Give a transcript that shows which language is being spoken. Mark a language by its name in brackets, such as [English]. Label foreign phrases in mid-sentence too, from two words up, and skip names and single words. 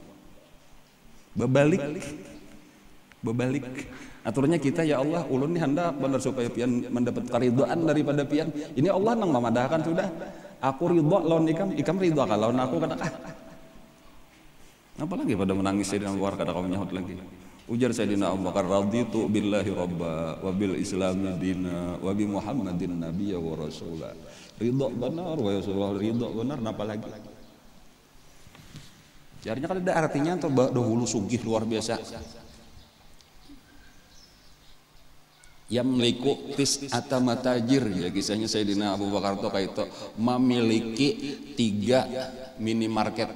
[Banjar] Bebalik. Aturnya kita ya Allah, ulun nih hendak benar supaya pian mendapat keridhaan daripada pian. Ini Allah nang memadahkan sudah. Aku ridha lawan ikam ridha ka lawan aku kata apalagi pada menangis Sayyidina Abu Bakar kada kau nyahut lagi. Ujar Sayyidina Abu Bakar [Arabic] رضيت بالله ربا وبالإسلام دينا وبمحمد نبيا ورسولا. [Banjar] Ridha benar [Arabic] ورسول الله [Banjar] ridha benar napa lagi? Jadinya kan ada artinya atau dahulu sugih luar biasa. [Arabic] يملك تسعة متاجر [Banjar] ya kisahnya Sayyidina Abu Bakar itu kayak itu memiliki 3 minimarket.